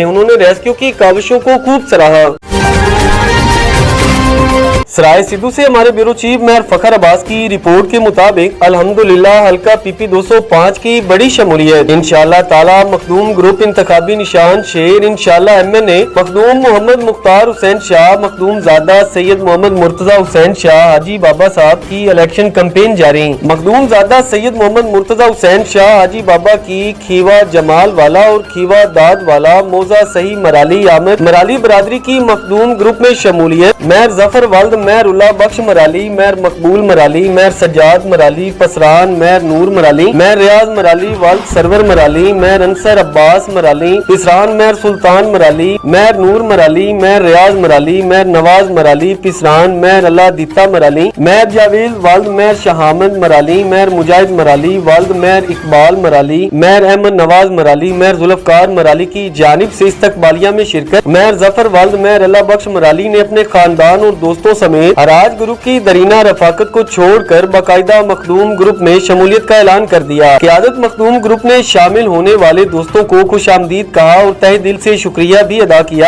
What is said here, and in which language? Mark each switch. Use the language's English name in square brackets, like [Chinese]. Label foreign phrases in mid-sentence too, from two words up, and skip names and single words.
[Urdu] انہوں نے ریسکیو کی کاوشوں کو خوب سراہا۔ سرائے سدھو سے ہمارے بیورو چیف میئر فخر عباس کی رپورٹ کے مطابق الحمدللہ حلقہ PP 205 کی بڑی شمولیت. ان شاء اللہ تعالیٰ مخدوم گروپ انتخابی نشان شیر, ان شاء اللہ MNA مخدوم محمد مختار حسین شاہ، مخدوم زادہ سید محمد مرتضیٰ حسین شاہ حاجی بابا صاحب کی الیکشن کیمپین جاری. مخدوم زادہ سید محمد مرتضیٰ حسین شاہ حاجی بابا کی کھیوا جمال والا اور کھیوا داد والا موضع سہی مرالی آمد مرالی برادری کی مخدوم گروپ میں شمولیت. میئر ظفر والد، میئر اللہ بخش مرالی، میئر مقبول مرالی، میئر سجاد مرالی پسران، میئر نور مرالی، میئر ریاض مرالی، والد سرور مرالی، میئر انصر عباس مرالی پسران، میئر سلطان مرالی، میئر نور مرالی، میئر ریاض مرالی، میئر نواز مرالی پسران، میئر اللہ دتہ مرالی، میئر جاوید والد، میئر شہامد مرالی، میئر مجاہد مرالی والد، میئر اقبال مرالی، میئر احمد نواز مرالی، میئر ذوالفقار مرالی کی جانب سے استقبالیہ میں شرکت. میئر ظفر والد، میئر اللہ بخش مرالی نے اپنے خاندان اور دوستوں سمیت حراج گروپ کی دیرینہ رفاقت کو چھوڑ کر باقاعدہ مخدوم گروپ میں شمولیت کا اعلان کر دیا. قیادت مخدوم گروپ نے شامل ہونے والے دوستوں کو خوش آمدید کہا اور تہہ دل سے شکریہ بھی ادا کیا.